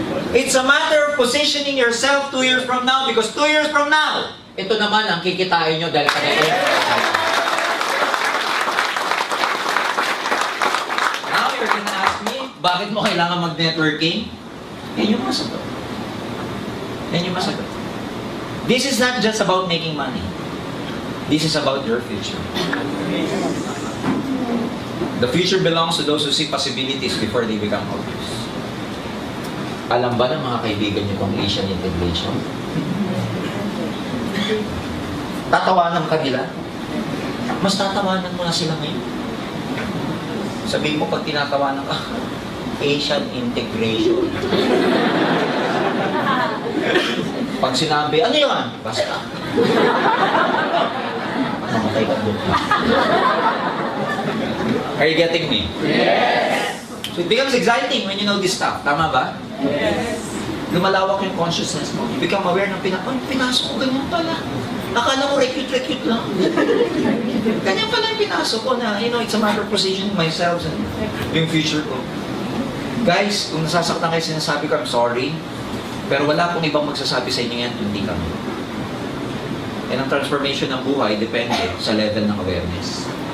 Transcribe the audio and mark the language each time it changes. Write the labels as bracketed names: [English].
[English] It's a matter of positioning yourself 2 years from now because 2 years from now, [Filipino] ito naman ang kikitain nyo dahil [English] kaya Now, you're gonna ask me, [Filipino] bakit mo kailangan mag-networking? Yan yung masagot. [English] Yan yung masagot. This is not just about making money. This is about your future. The future belongs to those who see possibilities before they become obvious. [Filipino] Alam ba ng mga kaibigan niyo itong Asian integration? Tatawanan ka nila? Mas tatawanan mo na sila ngayon. Sabihin mo pag tinatawanan ka, Asian integration. Pag sinabi, ano yun? Basta. Mamatay ka doon. [English] Are you getting me? Yes! So it becomes exciting when you know this stuff. [Filipino] Tama ba? [English] Yes! [Filipino] Lumalawak yung consciousness mo. [English] You become aware [Filipino] ng pinasok ko, ganyan pala. Akala mo recute lang. Ganyan pala yung pinasok ko na, [English] you know, it's a matter of positioning myself and yung future ko. [Filipino] Guys, kung nasasaktan kayo sinasabi ko, [English] I'm sorry. [Filipino] Pero wala pong ibang magsasabi sa inyo yan, hindi kami. And ang transformation ng buhay depende sa level ng awareness.